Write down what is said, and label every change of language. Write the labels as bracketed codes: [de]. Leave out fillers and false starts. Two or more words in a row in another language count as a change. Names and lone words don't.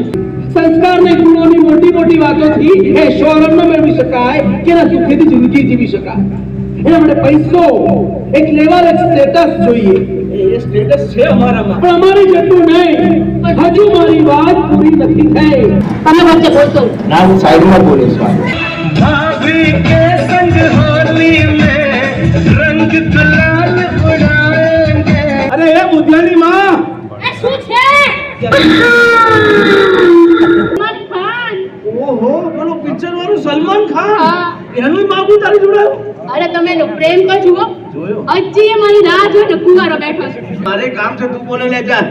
[gu] સંસ્કારની ગુણોની મોટી મોટી વાતોથી એ શોહરત ન મેળવી શકાય કે ના સુખેથી જિંદગી જીવી શકાય. એના માટે પૈસો એક લેવલ એક સ્ટેટસ જોઈએ. એ સ્ટેટસ છે અમારામાં, પણ અમારી જેટલું નહીં. હજુ મારી વાત પૂરી નથી થઈ. તમે વચ્ચે બોલતો ના, હું સાઈડમાં બોલીશ. [hi] भाभी के संग होली में रंग गुलाल उड़ाएंगे. अरे ए बुद्धनी मां, [gu] એ શું છે સલમાન ખાન. ઓહો બોલો પિક્ચર વાળું સલમાન ખાન. હા. એનું માગું તારી જોડે. અરે તમે એનો પ્રેમ તો જુઓ. જોયો. હજી એ મારી રાહ જોઈને કુંવારો બેઠો છે. મારે કામ છે, તું બોલે લે જા.